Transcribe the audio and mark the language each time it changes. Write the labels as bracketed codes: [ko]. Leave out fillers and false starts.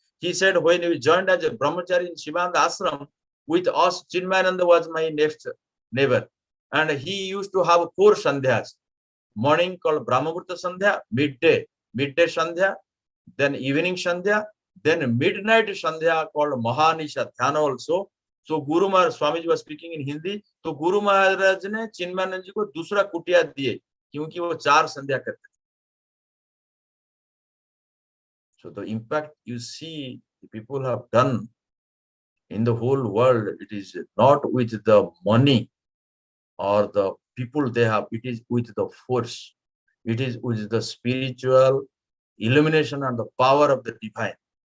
[en] He said, when we joined as a brahmachari in Sivananda Ashram, with us, Chinmayananda was my next neighbor. And he used to have 4 sandhyas. Morning called Brahmamurta Sandhya, midday Sandhya, then evening Sandhya, then midnight Sandhya called Mahanisha Dhyana also. So Guru Maharaj, Swamiji was speaking in Hindi, [hi] तो Guru Maharaj ने चिन्मयानंद जी को दूसरा कुटिया दिए क्योंकि वो 4 संध्या करते थे. [en] So the impact you see the people have done in the whole world, it is not with the money or the people they have, it is with the force. It is with the spiritual illumination and the power of the divine.